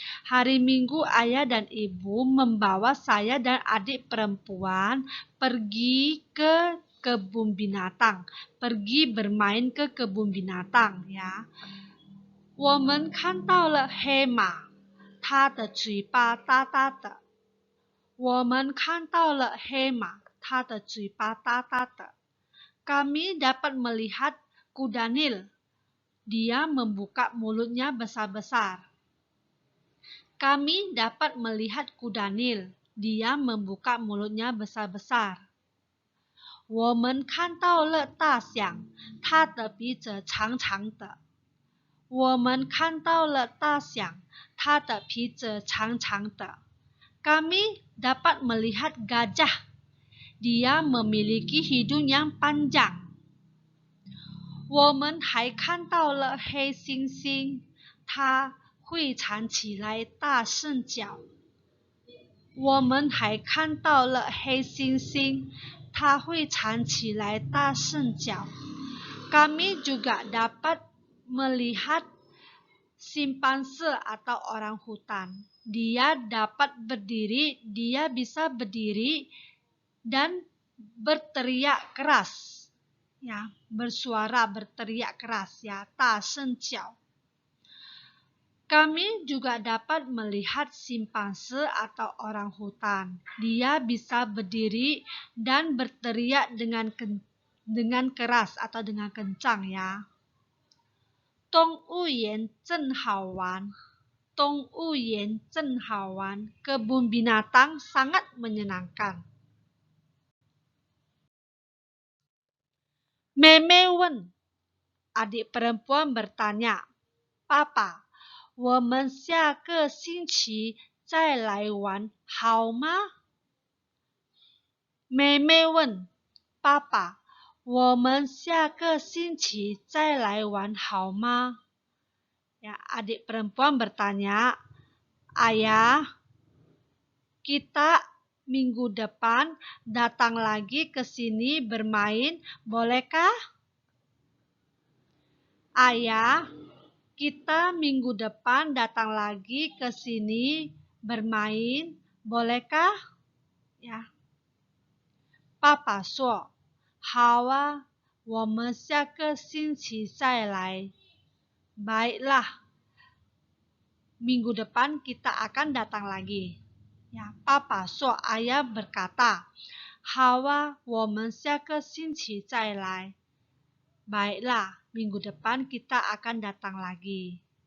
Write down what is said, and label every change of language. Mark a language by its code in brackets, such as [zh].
[id] Hari Minggu, ayah dan ibu membawa saya dan adik perempuan pergi ke kebun binatang. Pergi bermain ke kebun binatang ya. [zh] 我们看到了黑马，它的嘴巴大大的。我们看到了黑马，它的嘴巴大大的。 [id] Kami dapat melihat kuda Nil. Dia membuka mulutnya besar-besar. Kami dapat melihat kuda Nil. Dia membuka mulutnya besar-besar. [zh] 我们看到了大象，它的鼻子长长的。我们看到了大象，它的鼻子长长的。 [id] Kami dapat melihat gajah. Dia memiliki hidung yang panjang. [zh] 我们还看到了黑猩猩，它会藏起来大声叫。我们还看到了黑猩猩，它会藏起来大声叫。 [id] Kami juga dapat melihat simpanse atau orang hutan. Dia dapat berdiri, dia bisa berdiri dan berteriak keras. Ya, bersuara, berteriak keras ya, [zh] 大声叫. [id] Kami juga dapat melihat simpanse atau orang hutan. Dia bisa berdiri dan berteriak dengan keras atau dengan kencang ya. [zh] 动物园真好玩.动物园真好玩. [id] Kebun binatang sangat menyenangkan. [zh] Meme Wen, [id] adik perempuan bertanya, [zh] Papa, 我们下个星期再来玩好吗？妹妹问爸爸，我们下个星期再来玩好吗？ [id] Ya, adik perempuan bertanya, Ayah, kita minggu depan datang lagi ke sini bermain, bolehkah? Ayah, kita minggu depan datang lagi ke sini bermain, bolehkah? Ya. [zh] 爸爸说：“好啊，我们下个星期再来。” [id] Baiklah, minggu depan kita akan datang lagi. Ya, Papa so ayah berkata, [zh] 好啊，我们下个星期再来。 [id] Baiklah, minggu depan kita akan datang lagi.